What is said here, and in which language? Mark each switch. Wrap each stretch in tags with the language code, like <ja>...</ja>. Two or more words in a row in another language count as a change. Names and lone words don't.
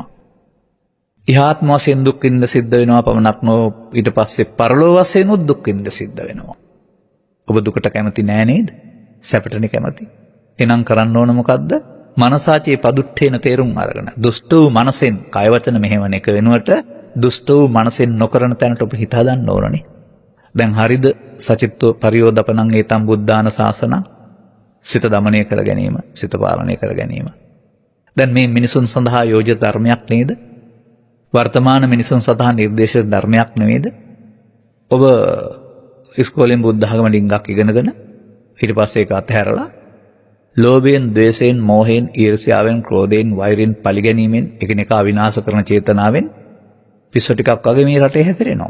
<si>ඉහාත්ම වශයෙන් දුක් විඳින්න සිද්ධ වෙනවා පමණක් නොව ඊට පස්සේ පරලෝක වශයෙන් දුක් විඳින්න සිද්ධ වෙනවා. ඔබ දුකට කැමති නෑ නේද? සැපටනේ කැමති. එනම් කරන්න ඕන මොකද්ද?</si> <pi>මනසාචේ පදුට්ඨේන</pi> <si>තේරුම් අරගෙන දුෂ්ට වූ මනසෙන් කය වචන මෙහෙවන එක වෙනුවට දුෂ්ට වූ මනසෙන් නොකරන තැනට ඔබ හිත හදන්න ඕනනේ. දැන් හරිද?</si> <pi>සචිත්තෝ පරියෝදපනං ඒතම් බුද්ධාන ශාසන.</pi> <si>සිත දමනය කර ගැනීම, සිත පාලනය කර ගැනීම. දැන් මේ මිනිසුන් සඳහා යෝජිත ධර්මයක් නේද? වර්තමාන මිනිසුන් සඳහා නිර්දේශිත ධර්මයක් නෙමෙයිද? ඔබ ඉස්කෝලෙන් බුද්ධ ධර්ම ඩිංගක් ඉගෙනගෙන ඊට පස්සේ ඒක අතහැරලා ලෝභයෙන්, ද්වේෂයෙන්, මෝහයෙන්, ඊර්ෂ්‍යාවෙන්, ක්‍රෝධයෙන්, වෛරයෙන්, පරිගැනීමෙන්, එකිනෙකා විනාශ කරන චේතනාවෙන් පිස්සු ටිකක් වගේ මේ රටේ හැතරෙනවා.</si>